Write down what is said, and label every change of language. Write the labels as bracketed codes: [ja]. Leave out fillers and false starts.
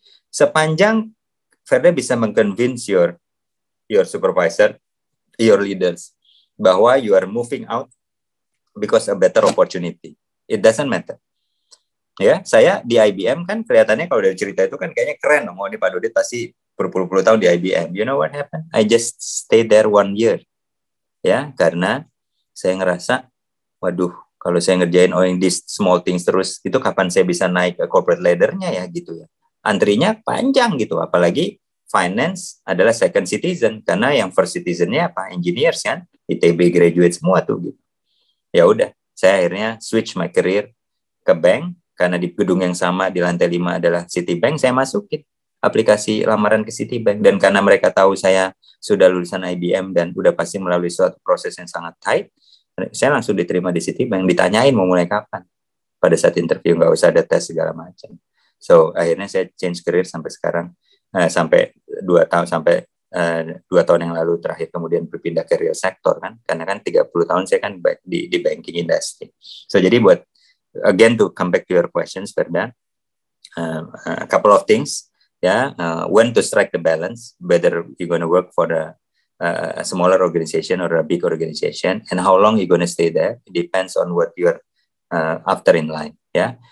[id] Sepanjang Ferda bisa meng-convince [en] your supervisor, your leaders, bahwa you are moving out because a better opportunity. It doesn't matter. [id] Ya, saya di IBM kan kelihatannya kalau dari cerita itu kan kayaknya keren dong. Oh, ini Pak Dodit pasti berpuluh-puluh tahun di IBM. [en] You know what happened? I just stay there 1 year. [id] Ya, karena saya ngerasa, waduh, kalau saya ngerjain [en] these small things [id] terus, itu kapan saya bisa naik ke [en] corporate ladder-nya [id] ya gitu ya. Antrinya panjang gitu, apalagi finance adalah [en] second citizen, [id] karena yang first citizen-nya apa? Engineers kan, ITB graduate semua tuh gitu. Ya udah, saya akhirnya [en] switch my career [id] ke bank, karena di gedung yang sama di lantai 5 adalah Citibank, saya masukin aplikasi lamaran ke Citibank, dan karena mereka tahu saya sudah lulusan IBM dan udah pasti melalui suatu proses yang sangat tight, saya langsung diterima di Citibank. Ditanyain mau mulai kapan, pada saat interview, nggak usah ada tes segala macam. So akhirnya saya change career sampai sekarang, sampai 2 tahun yang lalu terakhir kemudian berpindah ke [en] real sector [id] kan, karena kan 30 tahun saya kan di [en] banking industry. So [id] jadi buat [en] again to come back to your questions, Ferda, a couple of things, ya, when to strike the balance, whether you're going to work for a smaller organization or a big organization, and how long you're going to stay there. It depends on what you're after in life, ya.